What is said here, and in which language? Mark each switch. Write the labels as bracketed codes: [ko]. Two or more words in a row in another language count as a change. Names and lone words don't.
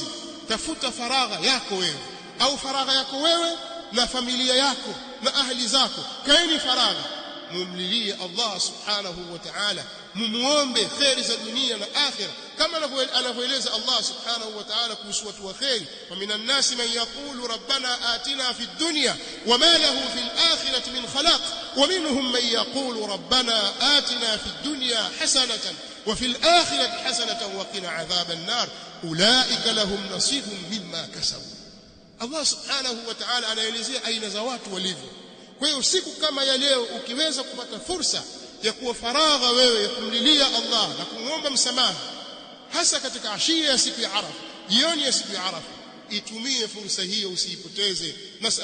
[sw] Tafuta faragha yako wewe, au faragha yako wewe na familia yako na ahli zako. Kaeni faragha, mumlilie Allah [ar] سبحانه وتعالى, [sw] mumuombe khairi za dunia na akhira, kama anavyoeleza Allah [ar] سبحانه وتعالى [sw] kuhusu watu wa khairi. [ar] ومن الناس من يقول ربنا آتنا في الدنيا وما له في الآخرة من خلاق ومنهم من يقول ربنا آتنا في الدنيا حسنة وفي الآخرة حسنة وقنا عذاب النار أولئك لهم نصيب مما كسبوا. [sw] Allah [ar] سبحانه وتعالى [sw] anaelezea aina za watu walivyo. Kwa hiyo siku kama ya leo ukiweza kupata fursa ya kuwa faragha wewe ya kumlilia Allah na kumwomba msamaha, hasa katika ashia ya siku ya Arafa, jioni ya siku ya Arafa, itumie fursa hiyo, usiipoteze.